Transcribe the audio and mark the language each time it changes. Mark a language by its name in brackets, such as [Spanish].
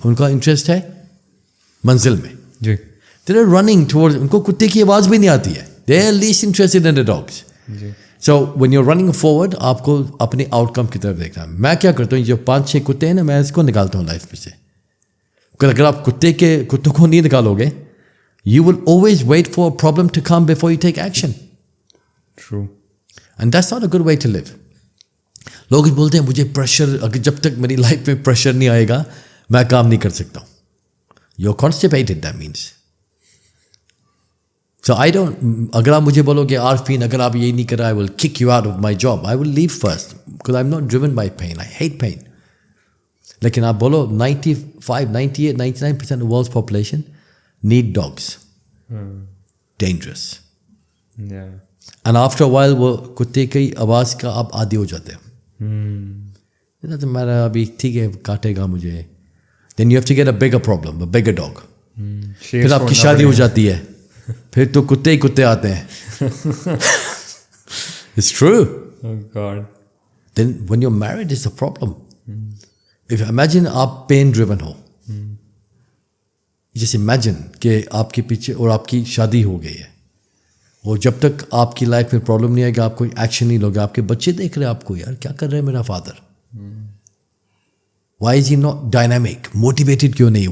[Hindi] उनका इंटरेस्ट है मंजिल में जी. [English] They are running towards. [Hindi] उनको कुत्ते की आवाज़ भी नहीं आती है. [English] They are least interested in the dogs. So when you are running forward [Hindi] आपको अपने आउटकम की तरफ देखना है. मैं क्या करता हूँ, जो 5-6 कुत्ते हैं ना, मैं इसको निकालता हूँ लाइफ में से. अगर आप कुत्तों को नहीं निकालोगे, [English] you will always wait for a problem to come before you take action. True. And that's not a good way to live. [Hindi] लोग बोलते हैं मुझे प्रेशर, अगर जब तक मेरी लाइफ में प्रेशर नहीं आएगा मैं काम नहीं कर सकता हूँ. [English] You're constipated, that means. So I don't, [Hindi] अगर आप मुझे बोलोगे आरफीन अगर आप ये नहीं कर रहा [English] I will kick you out of my job. I will leave first because I'm not driven by pain. I hate pain. [Hindi] लेकिन आप बोलो [English] 95, 98, 99% of the world's population need dogs. Dangerous. Yeah. And after a while [Hindi] वो कुत्ते की आवाज़ का आप आदी हो जाते हैं. तो मेरा अभी ठीक है काटेगा मुझे. [English] Then you have to get a bigger problem, a bigger dog. [Hindi] फिर आपकी शादी हो जाती है. फिर तो कुत्ते ही कुत्ते आते हैं. [English] It's true. Oh God. Then when you're married, it's a problem. If you imagine [Hindi] आप pain driven हो, [English] just imagine [Hindi] कि आपके पीछे और आपकी शादी हो गई है और जब तक आपकी लाइफ में प्रॉब्लम नहीं आएगा आप कोई एक्शन नहीं लोगे. आपके बच्चे देख रहे हैं आपको यार क्या कर रहे हैं मेरा father. [English] Why is he not dynamic? [Hindi] Motivated क्यों नहीं?